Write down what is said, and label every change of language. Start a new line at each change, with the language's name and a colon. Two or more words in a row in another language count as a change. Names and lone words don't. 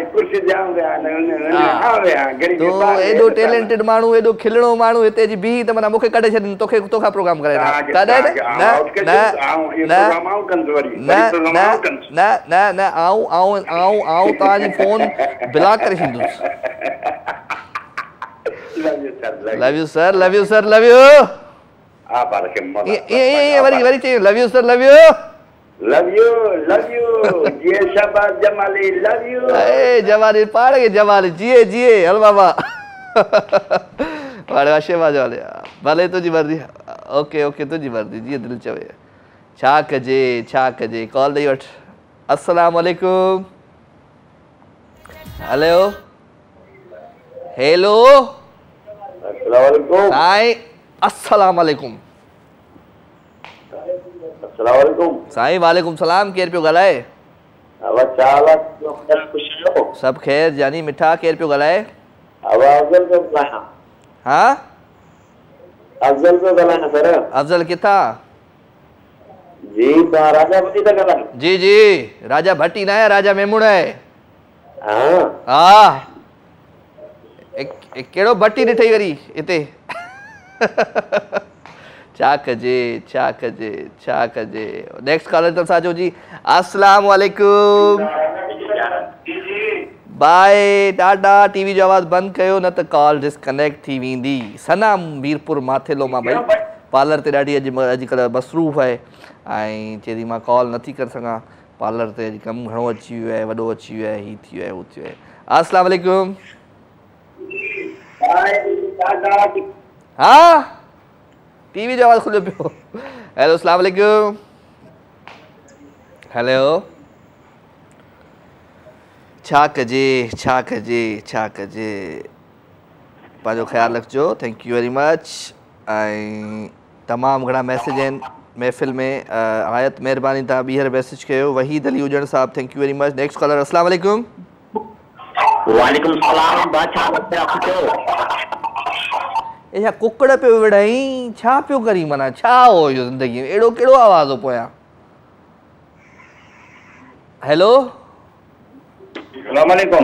Sindhi: तूं एॾो टैलेंटेड माण्हू, एॾो खिलणो माण्हू हिते जी बीह त माना मूंखे कढे छॾनि। तोखां प्रोग्राम कराए कॾहिं न आऊं तव्हांजी फोन ब्लॉक करे छॾींदुसि।
English: love you sir. love you sir. love you.
Sindhi: वरी चई
English: love you sir. love you. love you love you. जिए शहबाज जमाली। love you.
Sindhi: ए जमाली पाड़ के जमाली जिए जिए। हल बाबा वाले शहबाज वाले भले तुझी मर्ज़ी।
English: OK OK
Sindhi: तुझी मर्ज़ी जीअं दिलि चवे। छा कजे कॉल ॾेई वठ।
Arabic: السلام عليكم.
English: hello hello.
Arabic: السلام عليكم. साईं السلام عليكم। السلام عليكم.
Sindhi: साईं
Arabic: وعليكم سلام.
Sindhi: केर पियो ॻाल्हाए? सब खैर जानी मिठा। केर पियो ॻाल्हाए? अफजल पियो ॻाल्हायां। हाँ अफजल पियो ॻाल्हायां सर। अफजल किथां? जी राजा भट्टी था ॻाल्हायो? जी जी राजा भट्टी ना है, राजा मेमूण है। हाँ हाँ केड़ो भट्टी ॾिठई वरी हिते? छा कजे छा कजे छा कजे।
English: next caller
Sindhi: तरफ सां जी।
Arabic: السلام عليكم.
Sindhi: बाय टाटा। टीवी जो आवाज़ बंद कयो न त कॉल डिस्कनेक्ट थी वेंदी। सना मीरपुर माथेलो मां भाई पार्लर ते ॾाढी अॼुकल्ह मसरूफ़ आहे ऐं चए थी मां कॉल नथी करे सघां। पार्लर ते अॼु कमु घणो अची वियो आहे, वॾो अची वियो आहे, हीअ थी वियो आहे, हू थी वियो आहे।
Arabic: السلام عليكم.
Sindhi: हाँ टीवी जो आवाज़ खुलियो पियो।
Arabic: हेलो السلام عليكم।
Sindhi: हेलो छा कजे छा कजे छा कजे। पंहिंजो ख़्यालु रखिजो।
English: thank you very much.
Sindhi: ऐं तमामु घणा मैसेज आहिनि महफ़िल में। आयत महिरबानी तव्हां ॿीहर मैसेज कयो। वहीद अली हुजण साहब
English: thank you very much. next caller.
Arabic: السلام عليكم. وعليكم سلام۔ بادشاہ
Sindhi: छा कुकड़ पियो विढ़ाई? छा पियो करी? माना छा हो इहो ज़िंदगी में? अहिड़ो कहिड़ो आवाज़ हो पोयां?
English: हेलो
Arabic: السلام عليكم.